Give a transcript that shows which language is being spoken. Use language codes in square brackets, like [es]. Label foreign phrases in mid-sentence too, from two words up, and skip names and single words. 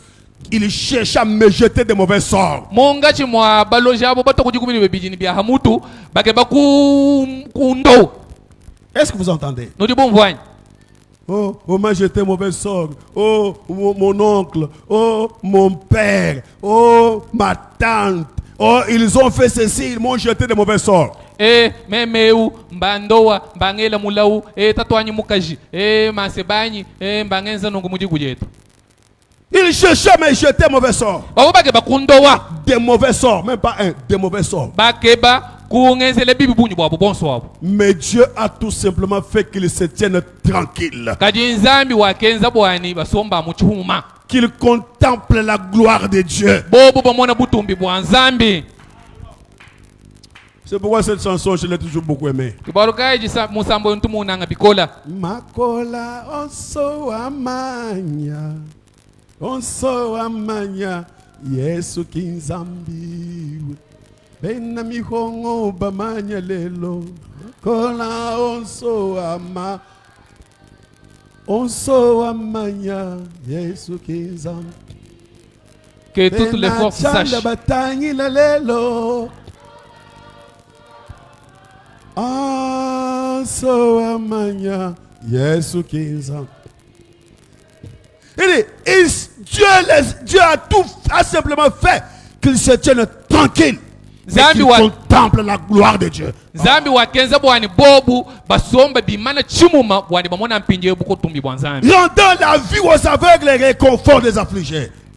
[fr] Il cherche à me jeter de mauvais sorts. Est-ce que vous entendez? Oh, on m'a jeté mauvais sort. Oh, mon oncle. Oh, mon père. Oh, ma tante. Oh, ils ont fait ceci, ils m'ont jeté de mauvais sorts. [lua] Memeu mbandoa mbangela mulau tatwanyi mukaji masebanyi mbangenza nungu mujigujetu. [fr] Il cherchait à me jeter mauvais sorts. Des mauvais sorts, même pas un, des mauvais sorts. Mais Dieu a tout simplement fait qu'il se tienne tranquille. Qu'il contemple la gloire de Dieu. C'est pourquoi cette chanson, je l'ai toujours beaucoup aimée. [lua] Makola onso amanya. Onso amanya Yesu kinzambiwe Bena mihongo bamanya lelo Kola onso amanya Yesu kinzambiwe. [fr] Que toutes les forces sachent. [lua] Onso amanya Yesu kinzambiwe. [fr] Dieu a simplement fait qu'il se tienne tranquille et qu'il contemple la gloire de Dieu. Rendant la vue aux aveugles et réconfort des affligés.